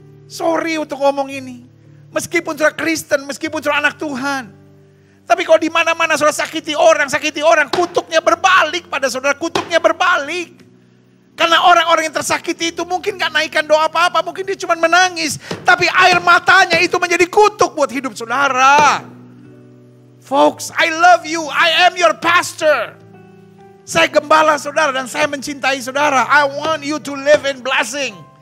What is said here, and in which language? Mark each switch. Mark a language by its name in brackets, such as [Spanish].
[Indonesian] Sorry untuk ngomong ini. Meskipun saudara Kristen, meskipun saudara anak Tuhan. Tapi kalau di mana-mana saudara sakiti orang, kutuknya berbalik pada saudara, kutuknya berbalik. Karena orang-orang yang tersakiti itu mungkin gak naikkan doa apa-apa, mungkin dia cuma menangis. Tapi air matanya itu menjadi kutuk buat hidup saudara. [English] Folks, I love you, I am your pastor. [Indonesian] Saya gembala saudara dan saya mencintai saudara. [English] I want you to live in blessing.